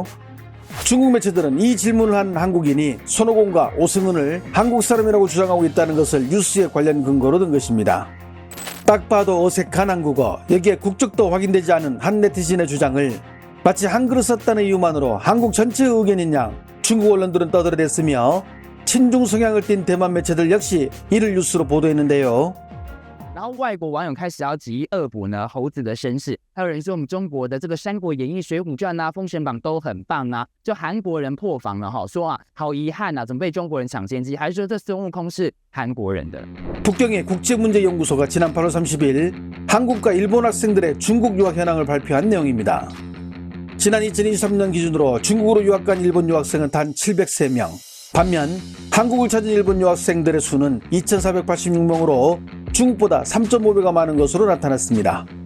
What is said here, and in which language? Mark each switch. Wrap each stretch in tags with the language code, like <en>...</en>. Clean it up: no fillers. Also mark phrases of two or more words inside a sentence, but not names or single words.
<ko>중국 매체들은 이 질문을 한 한국인이 손오공과 오승은을 한국 사람이라고 주장하고 있다는 것을 뉴스에 관련 근거로 든 것입니다. 딱 봐도 어색한 한국어, 여기에 국적도 확인되지 않은 한 네티즌의 주장을 마치 한글을 썼다는 이유만으로 한국 전체의 의견인 양 중국 언론들은 떠들어댔으며, 친중 성향을 띤 대만 매체들 역시 이를 뉴스로 보도했는데요.</ko> <zh>然后外国网友开始要质疑恶补呢猴子的身世，还有人说我们中国的这个《三国演义》《水浒传》啊、《封神榜》都很棒啊，就韩国人破防了哈，说啊好遗憾啊，怎么被中国人抢先机？还说这孙悟空是韩国人的。</zh> <ko>북경의 국제문제연구소가 지난 8월 30일 한국과 일본 학생들의 중국 유학 현황을 발표한 내용입니다. 지난 2023년 기준으로 중국으로 유학 간 일본 유학생은 단 703명, 반면 한국을 찾은 일본 유학생들의 수는 2,486명으로 중국보다 3.5배가 많은 것으로 나타났습니다.</ko>